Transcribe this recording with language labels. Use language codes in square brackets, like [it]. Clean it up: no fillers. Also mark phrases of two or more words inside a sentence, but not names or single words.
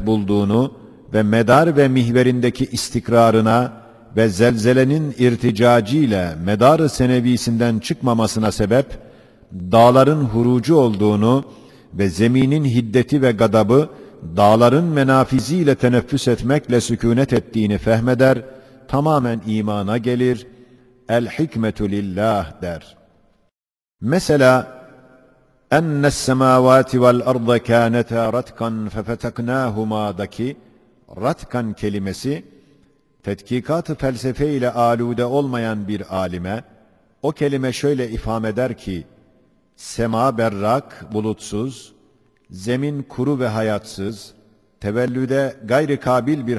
[tr] bulduğunu ve medar ve mihverindeki istikrarına ve zelzelenin irticacıyla medar-ı senevisinden çıkmamasına sebep, dağların hurucu olduğunu ve zeminin hiddeti ve gadabı, dağların menafiziyle teneffüs etmekle sükûnet ettiğini fehmeder, tamamen imana gelir, [ar] الحكمة لله [tr] der. Mesela, [ar] اَنَّ السَّمَاوَاتِ وَالْأَرْضَ كَانَتَا رَتْقًا فَفَتَقْنَاهُمَا'daki [tr] ratkan kelimesi, tetkikat-ı felsefe ile alude olmayan bir alime, o kelime şöyle ifham eder ki, sema berrak, bulutsuz, zemin kuru ve hayatsız, tevellüde gayri kabil bir